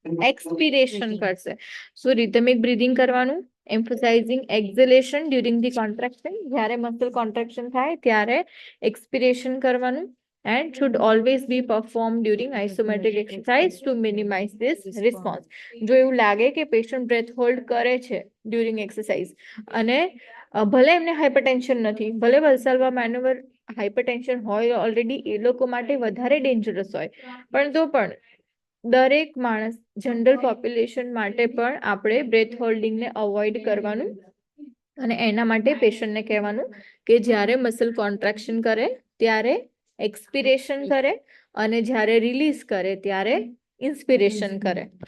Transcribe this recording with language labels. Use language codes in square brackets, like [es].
[gu] એક્સપિરેશન કરશે. સો rhythmic breathing કરવાનું, એમ્ફસાઇઝિંગ એક્ઝેલેશન during the contraction, જ્યારે મસલ કોન્ટ્રાક્શન થાય ત્યારે એક્સપિરેશન કરવાનું. [en] And should always be performed during isometric exercise to minimize this response. [gu] જો એવું લાગે કે પેશન્ટ બ્રેથ હોલ્ડ કરે છે ડ્યુરિંગ એક્સરસાઇઝ અને ભલે એમને હાઇપરટેન્શન નથી, ભલે વલ્સાલ્વા મેનોવર હાઇપરટેન્શન હોય ઓલરેડી, એ લોકો માટે વધારે ડેન્જરસ હોય, પણ તો પણ દરેક માણસ, જનરલ પોપ્યુલેશન માટે પણ આપણે બ્રેથ હોલ્ડિંગને અવોઇડ કરવાનું અને એના માટે પેશન્ટને કહેવાનું કે જ્યારે મસલ કોન્ટ્રાક્શન કરે ત્યારે એક્સપિરેશન કરે અને જ્યારે રિલીઝ કરે ત્યારે ઇન્સ્પિરેશન કરે.